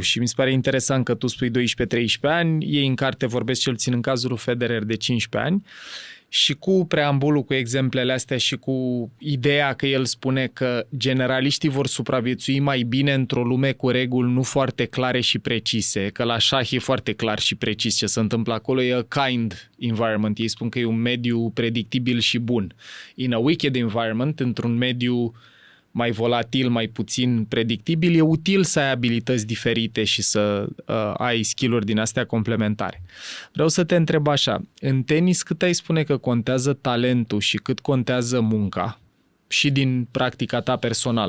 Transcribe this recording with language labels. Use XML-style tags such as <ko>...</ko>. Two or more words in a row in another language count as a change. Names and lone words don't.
<ro>Și mi se pare interesant că tu spui 12-13 ani, ei în carte vorbesc cel puțin în cazul lui Federer de 15 ani, Și cu preambulul, cu exemplele astea și cu ideea că el spune că generaliștii vor supraviețui mai bine într-o lume cu reguli nu foarte clare și precise, că la șah e foarte clar și precis ce se întâmplă acolo, e</ro> <en>a kind environment,</en> <ro>ei spun că e un mediu predictibil și bun.</ro> <en>In a wicked environment,</en> <ro>într-un mediu mai volatil, mai puțin predictibil, e util să ai abilități diferite și să ai skill-uri din astea complementare. Vreau să te întreb așa, în tenis cât ai spune că contează talentul și cât contează munca și din practica ta personală?</ro>